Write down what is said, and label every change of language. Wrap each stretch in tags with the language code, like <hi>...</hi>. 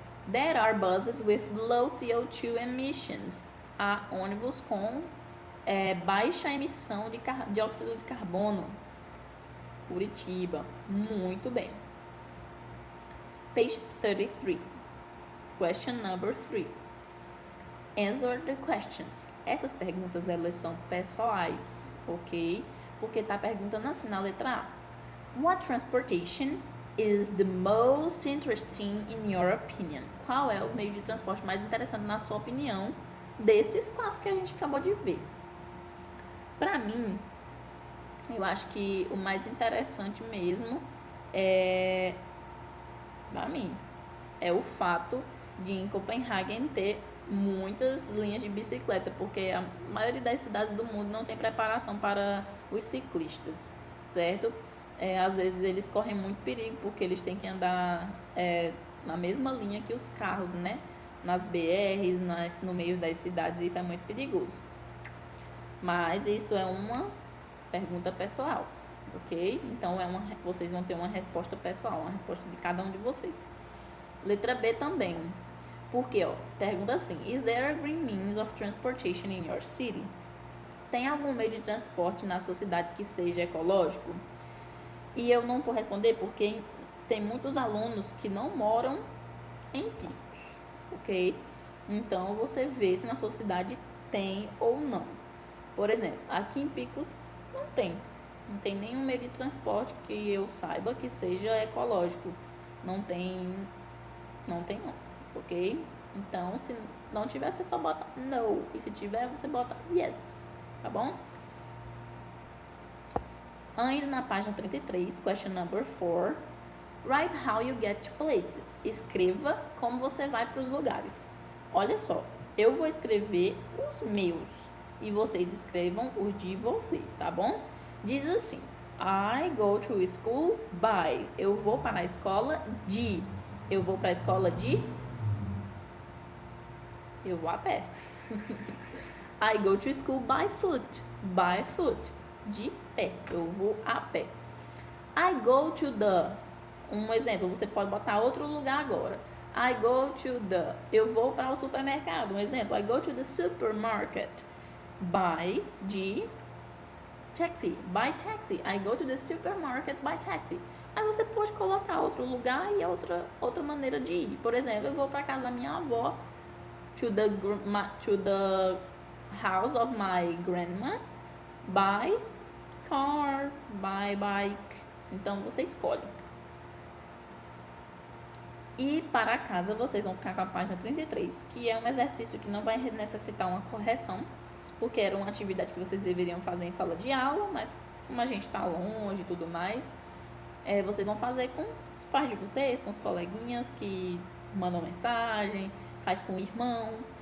<en>There are buses with low CO2 emissions.</en> <pt>Há ônibus com baixa emissão de dióxido de carbono. Curitiba. Muito bem.</pt> <en>Page 33. Question number 3. Answer the questions.</en> <pt>Essas perguntas, elas são pessoais, ok? Porque tá perguntando assim na letra A.</pt> <en>What transportation is the most interesting in your opinion?</en> <pt>Qual é o meio de transporte mais interessante na sua opinião desses 4 que a gente acabou de ver? Pra mim, eu acho que o mais interessante mesmo pra mim, é o fato de em Copenhagen ter muitas linhas de bicicleta, porque a maioria das cidades do mundo não tem preparação para os ciclistas, certo? Às vezes eles correm muito perigo, porque eles têm que andar na mesma linha que os carros, né? Nas BRs, no meio das cidades, isso é muito perigoso. Mas isso é uma pergunta pessoal, ok? Então vocês vão ter uma resposta pessoal, uma resposta de cada um de vocês. Letra B também. Porque, pergunta assim:</pt> <en>Is there a green means of transportation in your city?</en> <pt>Tem algum meio de transporte na sua cidade que seja ecológico? E eu não vou responder porque tem muitos alunos que não moram em Picos, ok? Então, você vê se na sua cidade tem ou não. Por exemplo, aqui em Picos não tem nenhum meio de transporte que eu saiba que seja ecológico. Não tem não, ok? Então, se não tiver, você só bota no. E se tiver, você bota yes, tá bom? Ainda na página 33,</pt> <en>question number 4. Write how you get to places.</en> <pt>Escreva como você vai para os lugares. Olha só, eu vou escrever os meus e vocês escrevam os de vocês, tá bom? Diz assim:</pt> <en>I go to school by.</en> <pt>Eu vou para a escola de. Eu vou para a escola de. Eu vou a pé.</pt> <en>I go to school by foot. By foot.</en> <pt>De pé. Eu vou a pé.</pt> <en>I go to the.</en> <pt>Um exemplo, você pode botar outro lugar agora.</pt> <en>I go to the.</en> <pt>Eu vou para o supermercado. Um exemplo,</pt> <en>I go to the supermarket. By</en> <pt>de</pt> <en>taxi. By taxi. I go to the supermarket by taxi.</en> <pt>Aí você pode colocar outro lugar e outra maneira de ir. Por exemplo, eu vou para casa da minha avó.</pt> <en>To the house of my grandma by car, by bike.</en> <pt>Então você escolhe. E para casa vocês vão ficar com a página 33, que é um exercício que não vai necessitar uma correção, porque era uma atividade que vocês deveriam fazer em sala de aula, mas como a gente está longe e tudo mais, vocês vão fazer com os pais de vocês, com os coleguinhas que mandam mensagem, faz com o irmão.</pt>